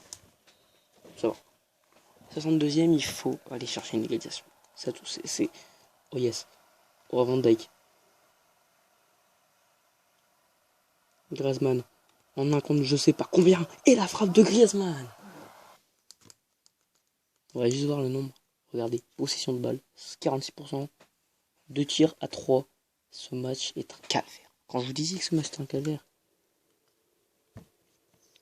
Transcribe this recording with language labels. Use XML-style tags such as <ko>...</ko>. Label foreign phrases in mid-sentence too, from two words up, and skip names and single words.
<fr>Ça va. 62e, il faut aller chercher une égalisation. Ça tout, c'est.</fr> <en>Oh yes. Oh Van Dijk.</en> <fr>Griezmann. En un contre je sais pas combien. Et la frappe de Griezmann. On va juste voir le nombre. Regardez. Possession de balle. 46%. 2 tirs à 3. Ce match est un calvaire. Quand je vous disais que ce match est un calvaire.</fr>